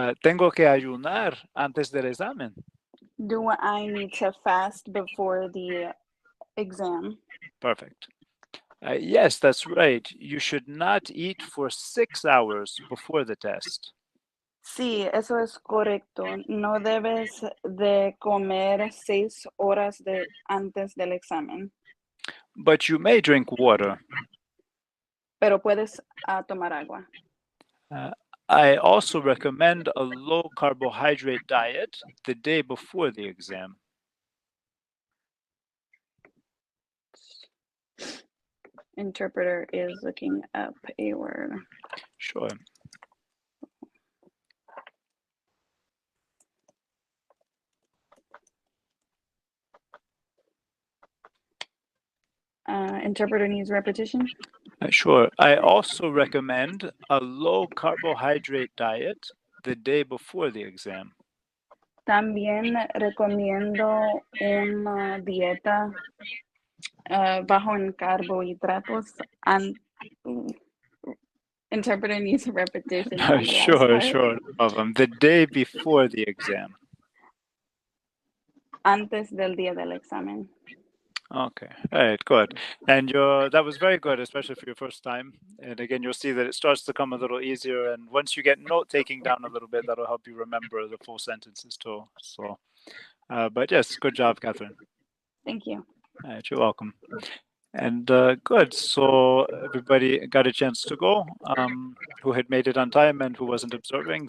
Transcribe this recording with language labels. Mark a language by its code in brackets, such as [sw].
[es] Tengo que ayunar antes del examen. [en] Do I need to fast before the exam? Perfect. Yes, that's right. You should not eat for 6 hours before the test. [es] Sí, eso es correcto. No debes de comer 6 horas antes del examen, [en] But you may drink water. [es] pero puedes tomar agua. [en] I also recommend a low carbohydrate diet the day before the exam. Interpreter is looking up a word. Sure. Interpreter needs repetition. Sure. I also recommend a low carbohydrate diet the day before the exam. [es] También recomiendo una dieta bajo en carbohidratos. [en] Interpreter needs repetition. on the last Sure, part. sure. No problem. The day before the exam. [es] Antes del día del examen. [en] Okay, all right, good. And that was very good, especially for your first time. And again, you'll see that it starts to come a little easier. And once you get note taking down a little bit, that'll help you remember the full sentences too. So, but yes, good job, Catherine. Thank you. All right, you're welcome. And good. So everybody got a chance to go who had made it on time and who wasn't observing.